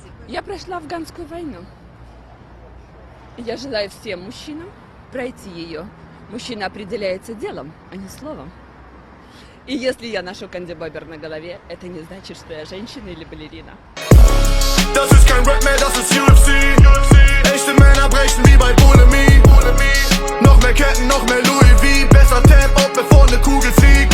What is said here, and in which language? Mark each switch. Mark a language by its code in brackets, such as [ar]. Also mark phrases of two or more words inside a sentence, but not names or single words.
[ru] Я прошла афганскую войну. Я желаю всем мужчинам пройти ее. Мужчина определяется делом, а не словом. И если я ношу кандибобер на голове, это не значит, что я женщина или балерина. [de] Das ist kein Rap mehr, das ist UFC. Echte Männer brechen wie bei Bulimie. Noch mehr Ketten, noch mehr Louis V. Besser Tap, ob bevor ne Kugel fliegt.